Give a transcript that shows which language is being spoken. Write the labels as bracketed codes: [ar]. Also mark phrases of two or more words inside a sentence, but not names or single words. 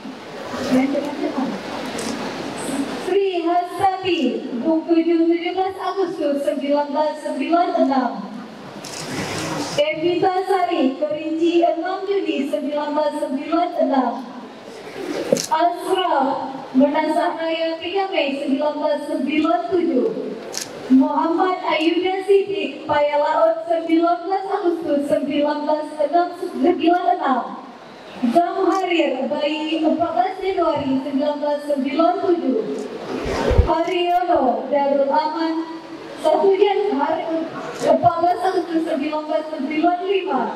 [id] Sri Hasati, 17 Agustus 1996. Evita Sari, Kerinci 6 Juni 1996. Asraf, Menasah Raya 3 Mei 1997. Muhammad Ayuda Siddiq, Paya Laut 19 Agustus 1996. Zamharir, Bayi 14 Januari 1997. Haryono, Darul Aman 1 Januari 14 Agustus 1995.